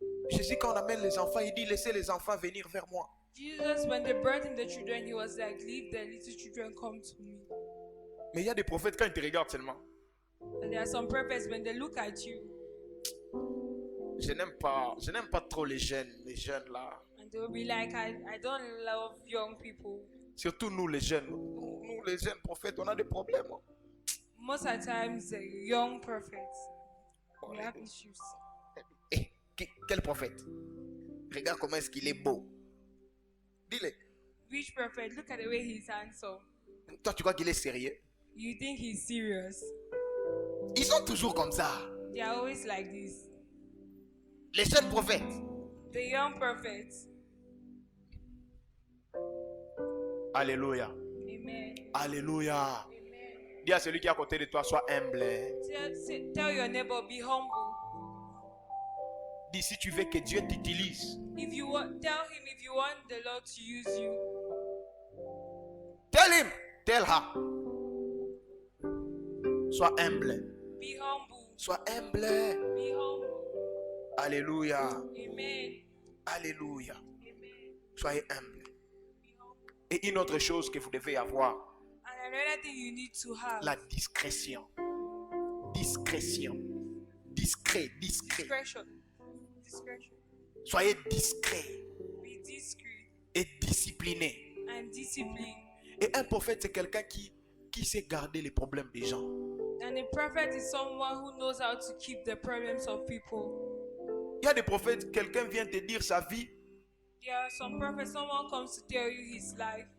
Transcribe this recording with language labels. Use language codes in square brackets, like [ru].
[fr] Jésus, quand on amène les enfants, il dit laissez les enfants venir vers moi. [en] Jesus, when they brought him the children, he was like, leave the little children, come to me. [fr] Mais il y a des prophètes quand ils te regardent seulement. [en] And there are some prophets, when they look at you, [fr] Je n'aime pas trop les jeunes là. [en] and they will be like, I don't love young people. [fr] Surtout nous les jeunes. Nous les jeunes prophètes, on a des problèmes. [en] Most of the times, the young prophets, we have issues. [fr] Eh, quel prophète? Regarde comment est-ce qu'il est beau. Dis-le. [en] Which prophet? Look at the way he's handsome. [fr] Toi, tu crois qu'il est sérieux? [en] You think he's serious? [fr] Ils sont toujours comme ça. [en] They are always like this. [fr] Les jeunes prophètes. [en] The young prophets. [fr] Alléluia. [en] Amen. [fr] Alléluia. [en] Amen. [fr] Dis à celui qui est à côté de toi, sois humble. [en] Tell your neighbor, be humble. [fr] Dis si tu veux que Dieu t'utilise. [en] Tell him if you want the Lord to use you. Tell him. Tell her. [fr] Sois humble. [en] Be humble. [fr] Sois humble. [en] Be humble. [fr] Alléluia. [en] Amen. [fr] Alléluia. [en] Amen. [fr] Soyez humble. [en] Be humble. [fr] Et une autre chose que vous devez avoir, [en] And another thing you need to have, [fr] la discrétion. Discrétion. Discret. [en] discretion. Discretion. [fr] Soyez discret [en] Be discreet [fr] et discipliné. [en] and disciplined. [fr] Et un prophète, c'est quelqu'un qui sait garder les problèmes des gens. [en] And a prophet is someone who knows how to keep the problems of people. [fr] Il y a des prophètes, quelqu'un vient te dire sa vie. [en] There are some prophets, someone comes to tell you his life.